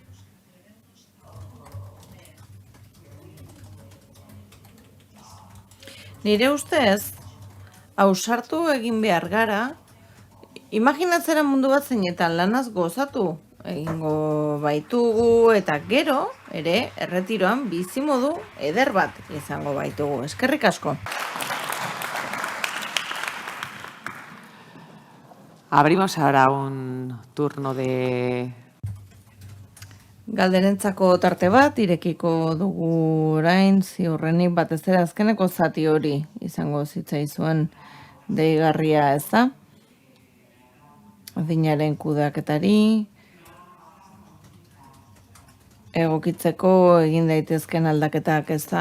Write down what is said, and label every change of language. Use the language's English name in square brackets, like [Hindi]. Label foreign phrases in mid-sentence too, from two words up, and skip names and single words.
[Basque] Nire ustez, ausartu egin behar gara, imaginatzera mundu bat zeinetan lanaz gozatu egingo baitugu eta gero ere erretiroan bizimodu eder bat izango baitugu. Eskerrik asko. [Spanish] Abrimos ahora un turno de... [Basque] Galderentzako tarte bat irekiko dugu orain, ziurrenik batez ere azkeneko zati hori izango zitzaizuen deigarria, ez da? Adinaren kudeaketari, egokitzeko egin daitezken aldaketak, ez da?